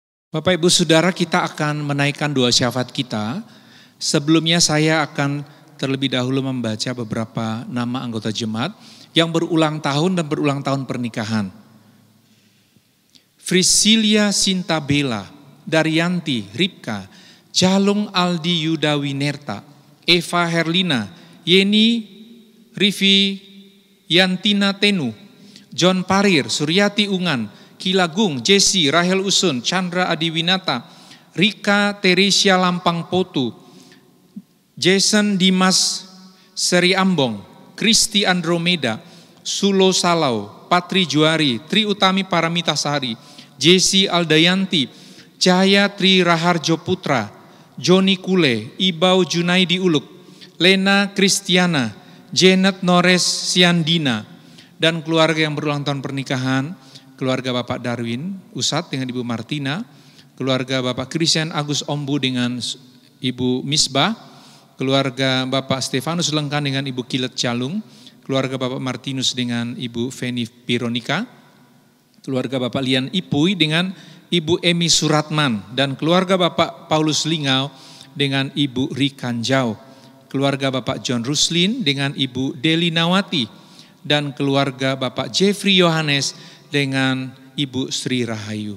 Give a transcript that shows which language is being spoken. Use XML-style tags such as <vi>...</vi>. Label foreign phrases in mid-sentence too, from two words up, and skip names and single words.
<id>Bapak Ibu Saudara, kita akan menaikkan doa syafaat kita. Sebelumnya saya akan terlebih dahulu membaca beberapa nama anggota jemaat yang berulang tahun dan berulang tahun pernikahan. Frisilia Sintabela, Daryanti Ripka, Jalung Aldi Yuda Winerta, Eva Herlina, Yeni Rivi Yantina Tenu, John Parir, Suryati Ungan, Kilagung, Jesse, Rahel Usun, Chandra Adiwinata, Rika Teresia Lampang Potu, Jason Dimas Seri Ambong, Kristi Andromeda, Sulo Salau, Patri Juari, Tri Utami Paramita Sari, Jesse Aldayanti, Jaya Tri Raharjo Putra, Joni Kule, Ibau Junaidi Uluk, Lena Kristiana, Janet Nores Siandina, dan keluarga yang berulang tahun pernikahan, keluarga Bapak Darwin Usat dengan Ibu Martina, keluarga Bapak Christian Agus Ombu dengan Ibu Misbah, keluarga Bapak Stefanus Lengkan dengan Ibu Kilet Calung, keluarga Bapak Martinus dengan Ibu Feni Pironika, keluarga Bapak Lian Ipui dengan Ibu Emi Suratman, dan keluarga Bapak Paulus Lingau dengan Ibu Rikanjau, keluarga Bapak John Ruslin dengan Ibu Deli Nawati, dan keluarga Bapak Jeffrey Yohanes dengan Ibu Sri Rahayu.</id>